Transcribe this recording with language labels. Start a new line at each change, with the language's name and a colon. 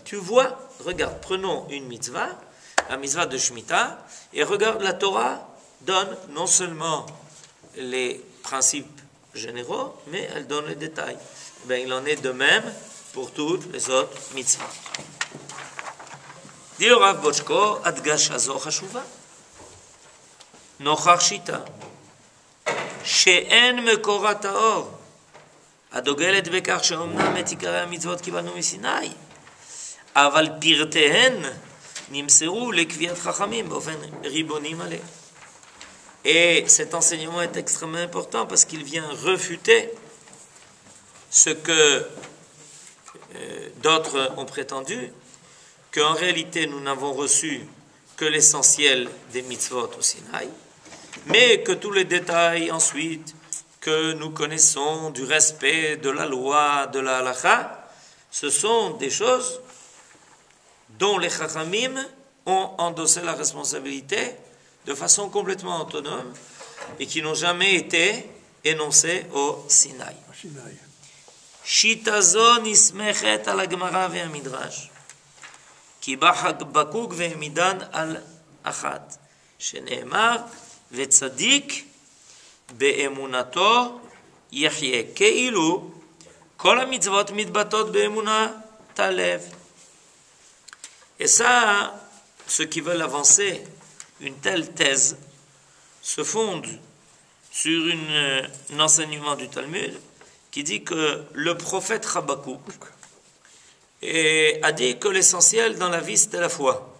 French: Tu vois, regarde, prenons une mitzvah, la mitzvah de Shemitah, et regarde, la Torah donne non seulement les principes généraux, mais elle donne les détails. Ben, il en est de même pour toutes les autres mitzvahs. dit le Rav Bochko,
Hebrew: הדגשה זו חשובה. נוכח שיטה, שאין מקורת האור, הדוגלת בכך שאומנם את עיקרי המצוות קיבלנו מסיני, אבל פרטיהן נמסרו לקביעת חכמים באופן ריבוני מלא.
French: Et cet enseignement est extrêmement important parce qu'il vient refuter ce que d'autres ont prétendu, qu'en réalité nous n'avons reçu que l'essentiel des mitzvot au Sinaï, mais que tous les détails ensuite que nous connaissons du respect de la loi, de la halakha, ce sont des choses dont les chachamim ont endossé la responsabilité de façon complètement autonome et qui n'ont jamais été énoncées au Sinaï.
Hebrew: Shita zo nismechet al Gemara ve'amidrash, ki בחקוק והעמידן על אחת, שנאמר וצדיק באמונתו יחיה, כאילו כל המצוות מתבטאות באמונת הלב.
French: Et ça, ceux qui veulent avancer une telle thèse se fondent sur un enseignement du Talmud qui dit que le prophète Habakkuk a dit que l'essentiel dans la vie c'était la foi.